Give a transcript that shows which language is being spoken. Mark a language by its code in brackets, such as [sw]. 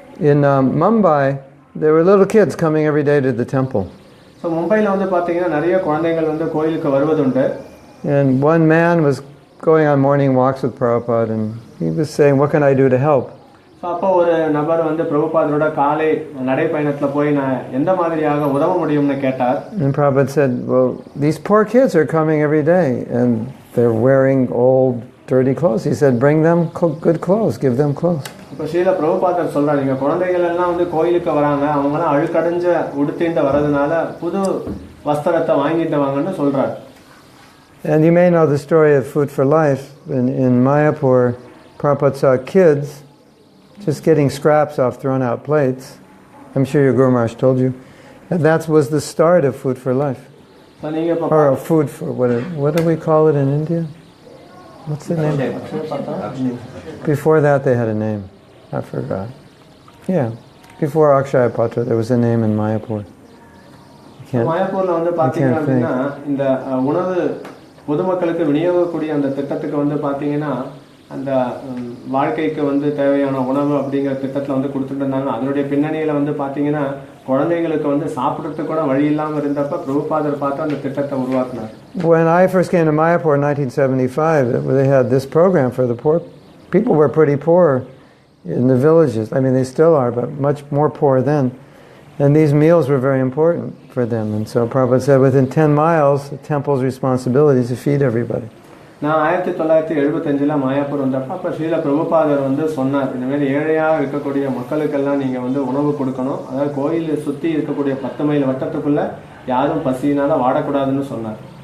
[en] In Mumbai, there were little kids coming every day to the temple. [ta] So மும்பையில் வந்து பார்த்தீங்கன்னா நிறைய குழந்தைகள் வந்து கோயிலுக்கு வருவதுண்டு. [en] And one man was going on morning walks with Prabhupada and he was saying, what can I do to help? [ta] அப்போ ஒரு நபர் வந்து பிரபுபாதரோட காலை நடைப்பயணத்துல போய் நான் எந்த மாதிரியாக உதவ முடியும்னு கேட்டார். [en] And Prabhupada said, well, these poor kids are coming every day and they're wearing old dirty clothes. He said, bring them good clothes, give them clothes. [ta] இப்போ ஸ்ரீல பிரபுபாதர் சொல்றாரு, நீங்க குழந்தைகள் எல்லாம் வந்து கோயிலுக்கு வராங்க, அவங்க எல்லாம் அழுக்கடைஞ்ச உடுத்திட்டு வரதுனால புது வஸ்திரத்தை வாங்கிட்டு வாங்கன்னு சொல்றாரு. [en] And you may know the story of Food for Life. In Mayapur, Prabhupada saw kids just getting scraps off thrown out plates. I'm sure your Guru Maharaj told you. And that was the start of Food for Life. Or food for, what do we call it in India? What's the name? Before that they had a name. I forgot. Yeah. Before Akshaya Patra there was a name in Mayapur. [ta] மாயாப்பூர்ல வந்து பாத்தீங்க அப்படின்னா இந்த உணவு பொதுமக்களுக்கு விநியோகக்கூடிய அந்த திட்டத்துக்கு வந்து பாத்தீங்கன்னா அந்த வாழ்க்கைக்கு வந்து தேவையான உணவு அப்படிங்கிற திட்டத்துல வந்து கொடுத்துட்டு இருந்தாங்க. அதனுடைய பின்னணியில வந்து பாத்தீங்கன்னா குழந்தைகளுக்கு வந்து சாப்பிடுறதுக்கு கூட வழி இல்லாம இருந்தப்ப பிரபுபாதர் பார்த்து அந்த திட்டத்தை உருவாக்குனார். [en] When I first came to Mayapur in 1975, they had this program for the poor. People were pretty poor in the villages. I mean, they still are, but much more poor then. And these meals were very important for them. And so Prabhupada said within 10 miles, the temple's responsibility is to feed everybody. [ta] நான் 1975ல மாயாப்பூர் வந்தப்ப அப்ப ஸ்ரீல பிரபுபாதர் வந்து சொன்னார், இந்த மாதிரி ஏழையா இருக்கக்கூடிய மக்களுக்கெல்லாம் நீங்க வந்து உணவு கொடுக்கணும். அதாவது கோயில் சுத்தி இருக்கக்கூடிய 10 மைல் வட்டத்துக்குள்ள யாரும் பசியினால வாடக்கூடாதுன்னு சொன்னார்.